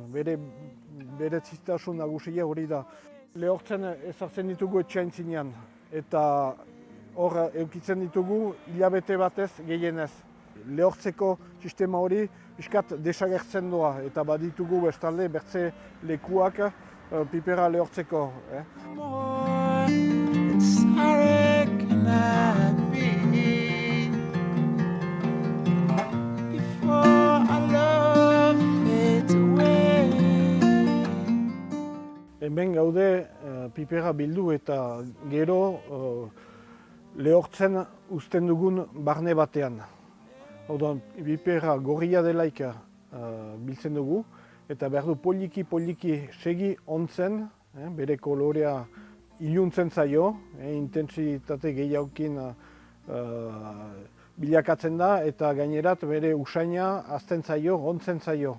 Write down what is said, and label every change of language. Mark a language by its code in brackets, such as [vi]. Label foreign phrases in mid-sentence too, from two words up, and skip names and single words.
[eu] Berezitasun nagusia hori da. Lehortzen ezartzen ditugu etxaintzinean eta hor eukitzen ditugu hilabete batez gehienez. Lehortzeko sistema hori pixkat desagertzen doa eta baditugu bestalde bertze lekuak pipera lehortzeko. [en] More than sorry can I be before our love fades away? [eu] Hemen gaude pipera bildu eta gero lehortzen uzten dugun barne batean. Orduan, pipera gorria delaik biltzen dugu eta behar du poliki segi ontzen, bere kolorea iluntzen zaio, intentsitate gehiagokin bilakatzen da eta gainerat bere usaina azten zaio, ontzen zaio.